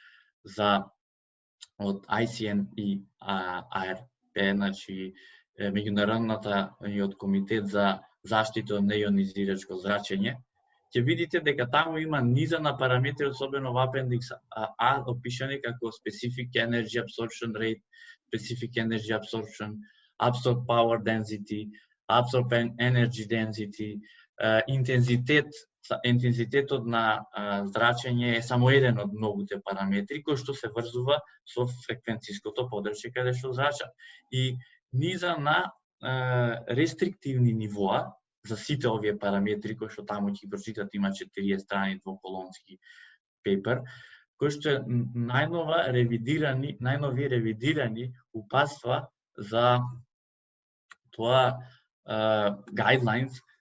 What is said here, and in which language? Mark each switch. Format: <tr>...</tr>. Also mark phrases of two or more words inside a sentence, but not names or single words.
<mk>од ICN и ARP, значи меѓународната и од комитет за заштита од неионизирачко зрачење, ќе видите дека таму има низа на параметри, особено во апендикс А, опишани како</mk> <en>Specific Energy Absorption Rate, Specific Energy Absorption, Absorbed Power Density, Absorbed Energy Density,</en> <mk>интензитетот на зрачење е само еден од многуте параметри кој што се врзува со фреквенциското подрачје каде што зрачат. И низа на рестриктивни нивоа за сите овие параметри кои што таму ќе прочитате, има 40 страни двоколонски пейпер, кој што е најнови ревидирани упатства за тоа guidelines</mk>